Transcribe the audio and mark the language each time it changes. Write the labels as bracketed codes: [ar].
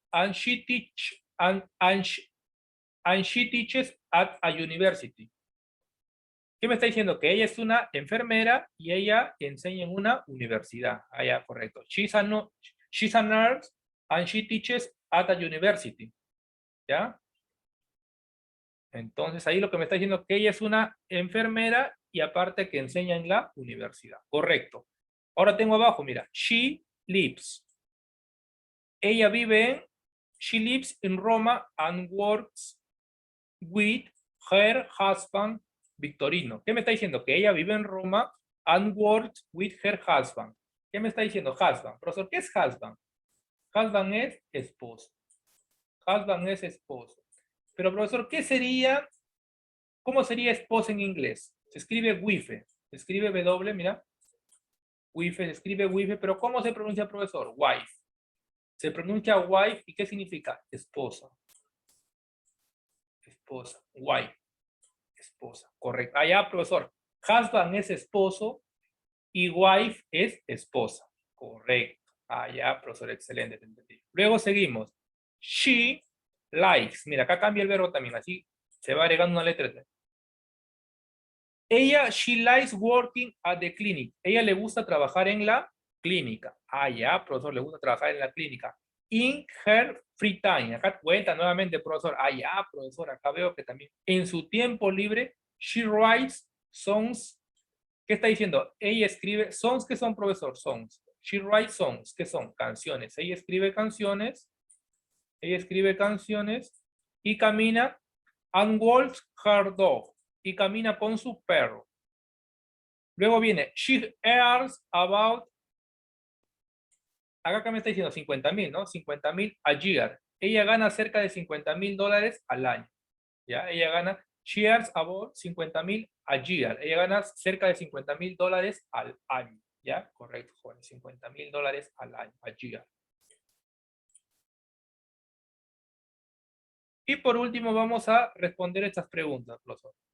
[en] and she teaches at a university. [es] ¿Qué me está diciendo? Que ella es una enfermera y ella enseña en una universidad. Ah, ya, correcto. [en] She's a nurse and she teaches at a university. [es] ¿Ya? Entonces ahí lo que me está diciendo es que ella es una enfermera y aparte que enseña en la universidad. Correcto. Ahora tengo abajo, mira, [en] she lives. [es] Ella vive en, [en] she lives in Roma and works with her husband Victorino. [es] ¿Qué me está diciendo? Que ella vive en [en] Roma and works with her husband. [es] ¿Qué me está diciendo? Husband. Profesor, ¿qué es husband? Husband es esposo. Husband es esposo. Pero profesor, ¿qué sería? ¿Cómo sería esposa en inglés? Se escribe wife. Se escribe W, mira. Wife, se escribe wife, pero ¿cómo se pronuncia, profesor? Wife. Se pronuncia wife, ¿y qué significa? Esposa. Esposa. Wife. Esposa. Correcto. Allá, profesor. Husband es esposo y wife es esposa. Correcto. Allá, profesor. Excelente. Te entendí. Luego seguimos. [en] She likes. [es] Mira, acá cambia el verbo también. Así se va agregando una letra. Ella, [en] she likes working at the clinic. [es] Ella le gusta trabajar en la clínica. Ah, ya, profesor, le gusta trabajar en la clínica. [en] In her free time. [es] Acá cuenta nuevamente, profesor. Ah, ya, profesor, acá veo que también. En su tiempo libre, [en] she writes songs. [es] ¿Qué está diciendo? Ella escribe songs. ¿Qué son, profesor? Songs. [en] She writes songs. [es] ¿Qué son? Canciones. Ella escribe canciones. Ella escribe canciones y camina [en] and walks her dog. [es] Y camina con su perro. Luego viene, [en] she earns about, [es] acá me está diciendo 50,000, ¿no? [en] 50,000 a year. [es] Ella gana cerca de $50,000 al año. ¿Ya? Ella gana, [en] she earns about 50,000 a year. [es] Ella gana cerca de $50,000 al año. ¿Ya? Correcto, joven. $50,000 al año, [en] a year. [es] Y por último vamos a responder estas preguntas, profesor.